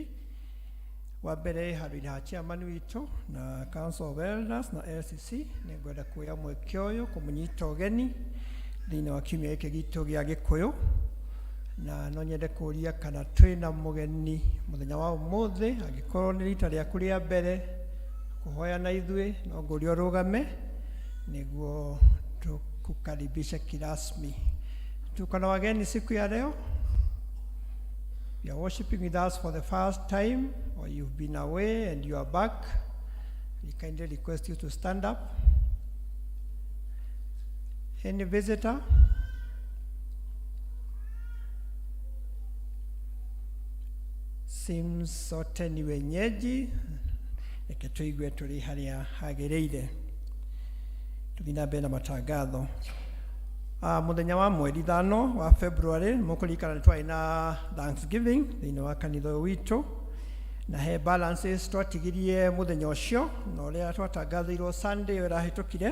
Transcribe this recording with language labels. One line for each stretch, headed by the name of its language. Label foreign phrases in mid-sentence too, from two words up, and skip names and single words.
Kikuyu: Wa mbere handũ-inĩ ha chairman witũ na Council of Elders na LCC nĩ ngwenda kuoya mweke ũyũ kũmũnyita ũgeni thĩinĩ wa kiumia gĩkĩ gitũ gĩa Gĩkũyũ, na no nyende kũria kana twĩna mũgeni mũthenya wa ũmũthĩ. Angĩkorwo nĩ rita rĩaku rĩa mbere kuhoya na ithuĩ, no ngũria ũrũgame nĩguo tukukaribisha kirasmi.
Swahili: Tuko na wageni siku ya leo.
English: You are worshiping with us for the first time, or you've been away and you are back. We kindly request you to stand up. Any visitor?
Swahili: Seems sote ni wenyeji.
Kikuyu: Reke tuigue tũrĩ harĩa hagĩrĩire. Tũthiĩ na mbere na matangatho. Mũthenya wa mweri 5 wa February mũkũririkana nĩ twarĩ na Thanksgiving thĩinĩ wa kanitha ũyũ witũ, na he balances twatigirie mũthenya ũcio na ũrĩa twatangathĩirwo Sunday ĩyo ĩrahĩtũkire.